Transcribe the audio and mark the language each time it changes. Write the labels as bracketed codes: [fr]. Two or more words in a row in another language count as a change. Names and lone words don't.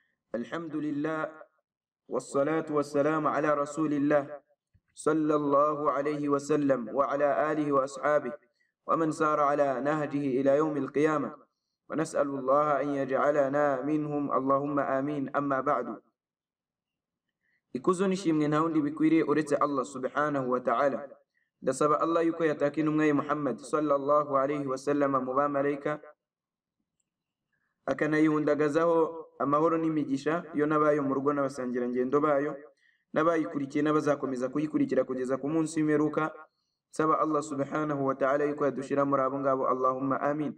[ar] الحمد لله والصلاة والسلام على رسول الله صلى الله عليه وسلم وعلى آله وأصحابه ومن سار على نهجه إلى يوم القيامة ونسأل الله أن يجعلنا منهم اللهم آمين أما بعد [rw] ikuzo nishimwe nta wundi bikwiriye uretse Allah [ar] سبحانه وتعالى [rw] ndasaba Allah yuko yataka intumwa Muhammad [ar] صلى الله عليه وسلم [rw] mu bamarayika akanayihundagazaho amahoro n'imigisha yo nabayo mu rugo n'abasangira ngendo bayo n'abayikurikiye n'abazakomeza kuyikurikira kugeza ku munsi w'imperuka saba Allah [ar] subhanahu wa ta'ala [rw] yuko yadushira muri abo ngabo [ar] Allahumma amin.